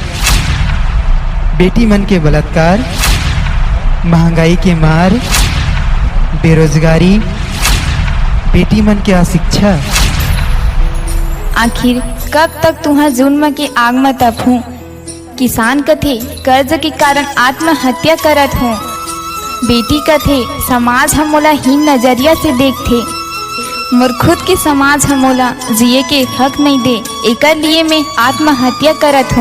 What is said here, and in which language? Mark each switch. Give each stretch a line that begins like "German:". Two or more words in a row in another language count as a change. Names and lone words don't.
Chhattisgarhi: बेटी मन के बलात्कार, महंगाई के मार, बेरोजगारी, बेटी मन के अशिक्षा। आखिर कब तक तुहा जुल्म के आग में तपहूं। किसान कथे कर्ज के कारण आत्महत्या करत हो। बेटी कथे समाज हमोला हीन नजरिया से देखथे। मोर खुद के समाज हमोला जिए के हक नहीं दे, एकर लिए मैं आत्महत्या करत हूँ।